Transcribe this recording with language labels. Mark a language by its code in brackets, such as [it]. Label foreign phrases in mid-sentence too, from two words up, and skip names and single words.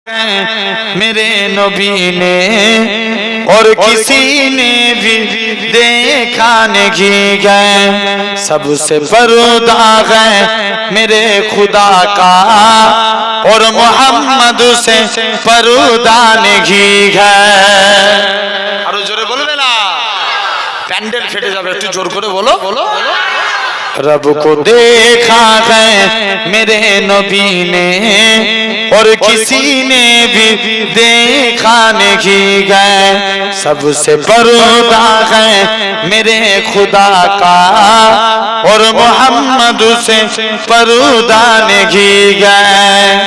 [ur] میرے نبی نے اور کسی نے بھی دیکھا نہیں گئے، سب سے پردہ ہے میرے خدا کا اور محمد سے پردہ نہیں ہے۔ اور جورے بولو نا، [bn] প্যান্ডেল ফেটে যাবে, একটু জোর করে বলো। [ur] رب کو دیکھا ہے میرے نبی نے اور کسی نے بھی دیکھا نہیں گئے، سب سے پردہ ہے میرے خدا کا اور محمد سے پردہ نہیں گئے۔